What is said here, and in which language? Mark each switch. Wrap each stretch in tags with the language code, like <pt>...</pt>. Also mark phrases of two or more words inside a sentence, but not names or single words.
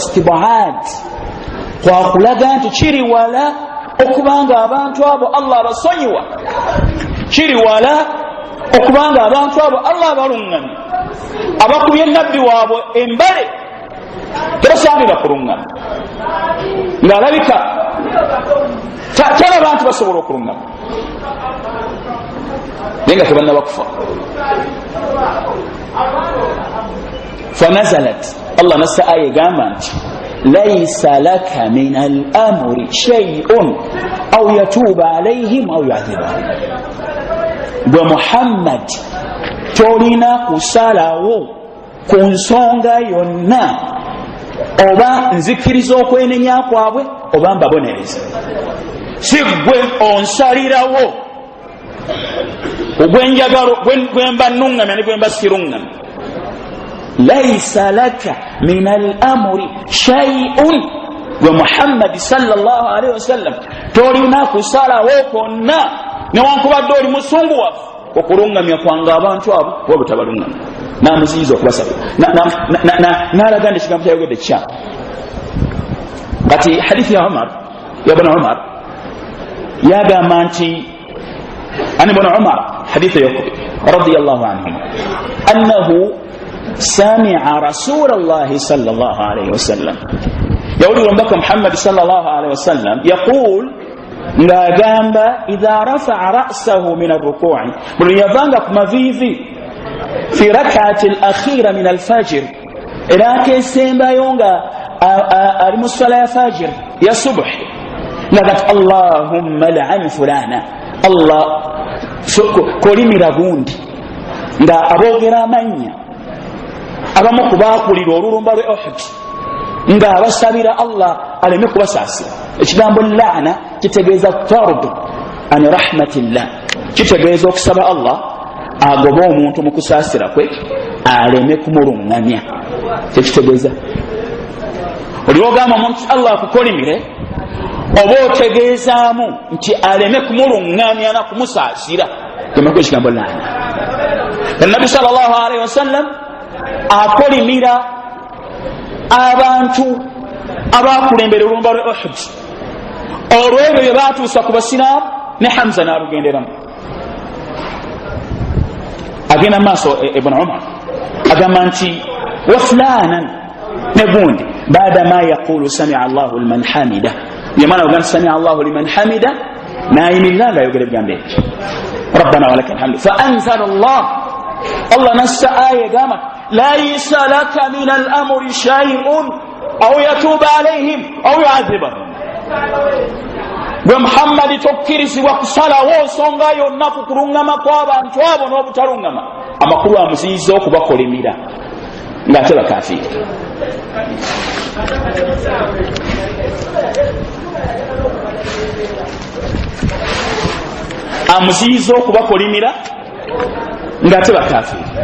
<lg>istibaad kwakulaga nti kiri wala okubanga abantu abo Allah abasonyiwa, kiri wala okubanga abantu abo Allah abalungamye, abakubye nabbi waabwe embale tebasaanira kulungama, ng'alabika tyala abantu basobola okulungama naye nga tebannaba kufa. Fanazalat, Allah nassa aya egamba nti</lg> <ar>ليس لك من الأمر شيء أو يتوب عليهم أو يعذبهم,</ar> <lg>gwe Muhammad tolina kusalawo ku nsonga yonna, oba nzikiriza okwenenya kwabwe oba mbabonereza. Si gwe onsalirawo ogwenjagalo gwemba nungamya ne gwemba sirungamya.</lg> <ar>ليس لك من الأمر شيء,</ar> <lg>gwe Muhammad</lg> <ar>صلى الله عليه وسلم</ar> <lg>tolina kusalawo konna newankubadde oli musunguwafu okulungamya kwanga abantu abo oba butabalungamya. Namuziyiza okubasaba n'alaga nti ekigambo kyayogedde kikyamu. Kati hadithi ya Ibn Umar yagamba nti an Ibn Umar, hadithi eyokubiri</lg> <ar>رضي الله عنهما أنه سمع رسول الله صلى الله عليه وسلم,</ar> <lg>yawulira omubaka Muhammad</lg> <ar>صلى الله عليه وسلم يقول,</ar> <lg>ng'agamba</lg> <ar>إذا رفع رأسه من الركوع,</ar> <lg>buli yavanga ku mavivi</lg> <ar>في الركعة الأخيرة من الفجر,</ar> <lg>era akesembayo nga ali mu ssala ya fajr ya subh, ngati</lg> <ar>اللهم العن فلانا,</ar> <lg>Allah kolimira gundi, nga aboogera amannya abamu kubaakulira olulumba lwe Uhud, nga abasabira Allah aleme kubasaasira. Ekigambo laana kitegeeza</lg> <ar>طرد عن رحمة الله,</ar> <lg>kitegeeza okusaba Allah agoba omuntu mu kusaasira kwe aleme kumulungamya. Kyekitegeeza oliwogamba omuntu Allah akukolimire, oba otegeezaamu nti aleme kumulungamya na kumusaasira, kemako ekigambo laana. Nabi</lg> <ar>صلى الله عليه وسلم</ar> <lg>akolimira abantu abakulembera olumba lwe Uhud olwebyo bye batuusa ku basiraamu ne Hamza n'alugenderamu. Agenda maaso Ibn Umar agamba nti</lg> <ar>وفلانا</ar> <lg>ne gundi</lg> <ar>بعد ما يقول سمع الله لمن حمده,</ar> <lg>yamana ogamba</lg> <ar>سمع الله لمن حمده</ar> <lg>nayimirira nga ayogera ebigambo ebyo</lg> <ar>ربنا ولك الحمد فأنزل الله</ar> <lg>nassa aya egamba</lg> <ar>ليس لك من الأمر شيء أو يتوب عليهم أو يعذبهم.</ar> <lg>Gwe Muhammadi tokkirizibwa kusalawo nsonga yonna ku kulungama kw'abantu abo n'obutalungama. Amakulu amuziyiza okubakolimira ng'ate bakafiiri. Amuziyiza okubakolimira ng'ate bakafiiri.</lg>